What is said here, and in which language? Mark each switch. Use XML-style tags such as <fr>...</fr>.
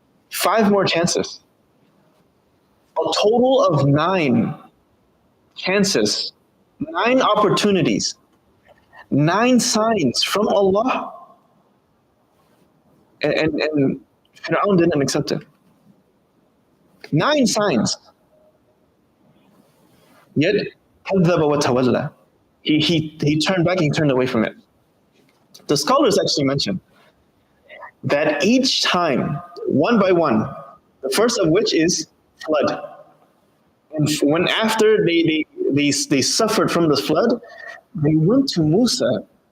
<en>5 more chances. A total of 9 chances, 9 opportunities, 9 signs from Allah. And Fir'aun didn't accept it. 9 signs. Yet,</en> <ar>كَذَّبَ وَتَوَلَّى.</ar> <en>He turned back and he turned away from it. The scholars actually mention that each time, one by one, the first of which is flood. And when after they suffered from the flood, they went to Musa.</en>